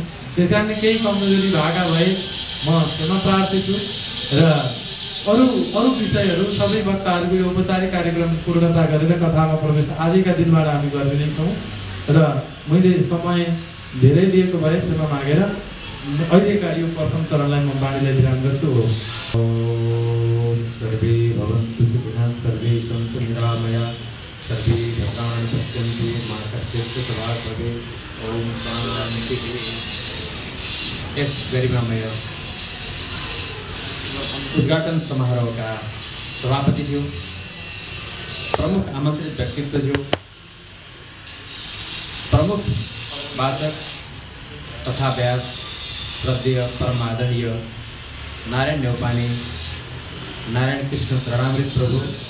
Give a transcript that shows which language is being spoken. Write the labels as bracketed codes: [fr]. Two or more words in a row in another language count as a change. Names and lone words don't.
[ne] त्यस कारणले केही कमजोरी भएका भए म क्षमा प्रार्थी छु र अरू विषयहरू सबै वक्ताहरूको यो औपचारिक कार्यक्रम पूर्णता गरेर कथामा प्रवेश आजका दिनबाट हामी गर्ने नै छौँ। र मैले समय धेरै लिएको भए क्षमा मागेर अहिलेका यो प्रथम चरणलाई म बाणीलाई विराम गर्छु। [sa] ओम सर्वे भवन्तु सुखिनः, सर्वे सन्तु निरामया, सर्वे भद्राणि पश्यन्तु मा कश्चित् दुःखभाग् भवेत्। ओम शान्ति। [ne] यस गरिमामय उद्घाटन समारोहका सभापति थियो, प्रमुख आमन्त्रित व्यक्तित्व थियो, प्रमुख वाचक तथा व्यास श्रद्धेय परम आदरणीय नारायण न्यौपाने, नारायण कृष्ण चरणामृत प्रभु,